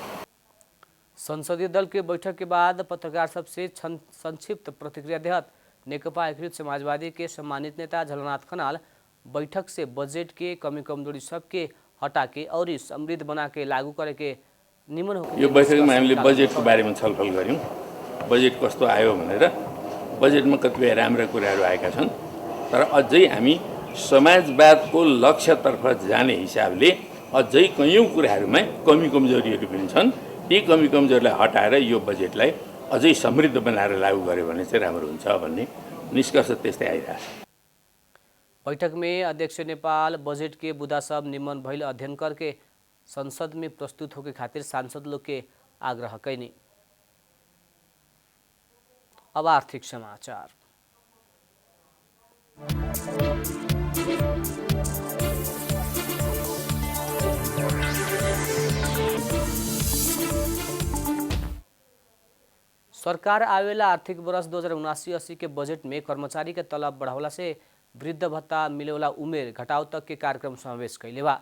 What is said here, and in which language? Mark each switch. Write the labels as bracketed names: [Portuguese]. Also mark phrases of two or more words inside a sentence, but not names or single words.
[Bhojpuri] संसदीय दल के बैठक के बाद पत्रकार सबसे संक्षिप्त प्रतिक्रिया देहत नेकपा एकीकृत समाजवादी के सम्मानित नेता झलनाथ खनाल बैठक से बजेट के कमी कमजोरी सबके हटा के और समृद्ध बना के लागू करे के निमन हो। [Nepali] यो बैठकमा हामीले बजेटको बारेमा छलफल गर्यौं। बजेट कस्तो आयो भनेर बजेटमा कतिपय राम्रा कुराहरू आएका छन्, तर अझै हामी समाजवादको लक्ष्यतर्फ जाने हिसाबले अझै कयौं कुराहरूमा कमी कमजोरीहरू पनि छन्। ती कमी कमजोरीलाई हटाएर यो बजेटलाई अझै समृद्ध बनाएर लागू गर्यो भने चाहिँ राम्रो हुन्छ भन्ने निष्कर्ष त्यस्तै आइरहेछ। [Bhojpuri] बैठक में अध्यक्ष नेपाल बजेट के बुदा सब निमन भइल अध्ययन करके संसद में प्रस्तुत होके खातिर सांसद लोग के आग्रह कैनी। अब आर्थिक समाचार। सरकार आवेला आर्थिक वर्ष 2079-80 के बजेट में कर्मचारी के तलब बढ़ावला से वृद्ध भत्ता मिलेवाला उमेर घटाव तक के कार्यक्रम समावेश कैले बा।